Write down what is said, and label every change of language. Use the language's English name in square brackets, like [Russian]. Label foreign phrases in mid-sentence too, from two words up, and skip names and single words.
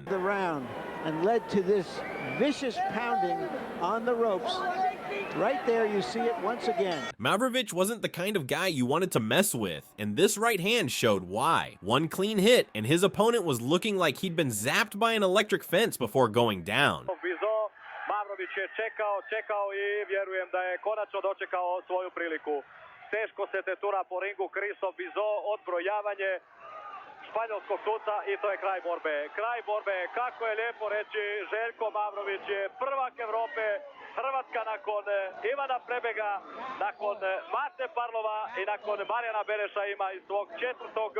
[English] The round and led to this vicious pounding on the ropes. Right there, you see it once again. Mavrovich wasn't the kind of guy you wanted to mess with, and this right hand showed why. One clean hit, and his opponent was looking like he'd been zapped by an electric fence before going down. [Croatian] Mavrović je čekao I vjerujem da je konačno dočekao svoju priliku. Teško se tetura po ringu Christophe Bizot, odbrojavanje španjolskog tuca I to je kraj borbe. Kraj borbe, kako je lijepo reći, Željko Mavrović je prvak Evrope, Hrvatska nakon Ivana Prebega, nakon Mate Parlova I nakon Marijana Bereša ima I svog 4.